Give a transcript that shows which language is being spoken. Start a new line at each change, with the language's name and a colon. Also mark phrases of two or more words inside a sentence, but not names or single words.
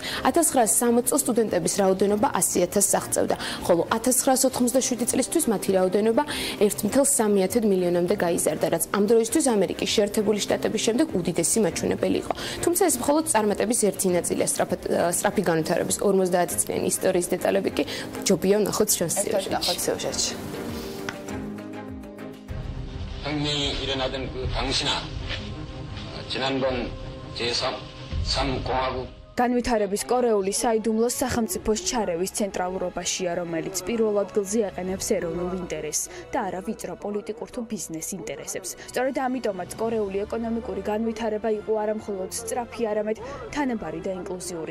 Georgian: 1960 წელს სტუდენტების რაოდენობა 100,000-ს აღწევდა, ხოლო 1987 წლისთვის მათი რაოდენობა 1.3 მილიონამდე გაიზარდა, რაც ამ დროისთვის ამერიკის შეერთებული შტატების შემდეგ უდიდესი მაჩვენებელი იყო. თუმცა ეს მხოლოდ წარმატების ერთი ნაწილია, სწრაფი განვითარების 50 წლიანი ისტორიის დეტალები კი ჯობია ვნახოთ ჩვენს სიუჟეტში.
Korean: 형님이 일어나던 그 당시나 지난번 제3공화국
Georgian: განვითარების კორეული საიდუმლოს სახელმწიფოს ჩარევის ცენტრალურობაშია, რომელიც პირველ ადგილზე ეყენებს ეროვნულ ინტერესს და არა ვიწრო პოლიტიკურ თუ ბიზნეს ინტერესებს. სწორედ ამიტომაც კორეული ეკონომიკური განვითარება იყო არა მხოლოდ სწრაფი, არამედ თანაბარი და ინკლუზიური.